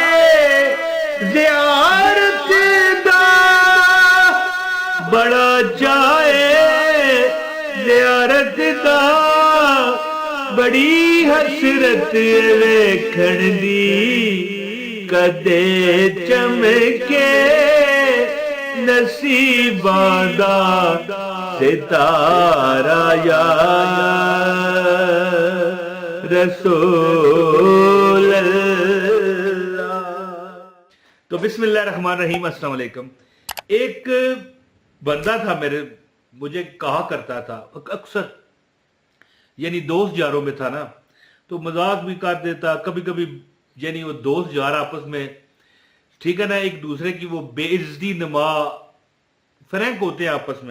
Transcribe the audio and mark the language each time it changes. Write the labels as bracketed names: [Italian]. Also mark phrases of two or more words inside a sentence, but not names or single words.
[Punjabi] زیارت دا، بڑا چاہے زیارت دا، بڑی حسرت ویکھن دی کدے چمکے نصیباں دا ستارہ [Arabic] يا رسول الله. تو بسم الله الرحمن الرحيم، السلام عليكم. [Urdu] ایک بندہ تھا مجھے کہا کرتا تھا اکثر، یعنی دوست یاروں میں تھا نا، تو مذاق بھی کر دیتا کبھی کبھی. یعنی وہ دوست یار آپس میں، ٹھیک ہے نا، ایک دوسرے کی وہ بےعزتی نما فرینک ہوتے ہیں آپس میں.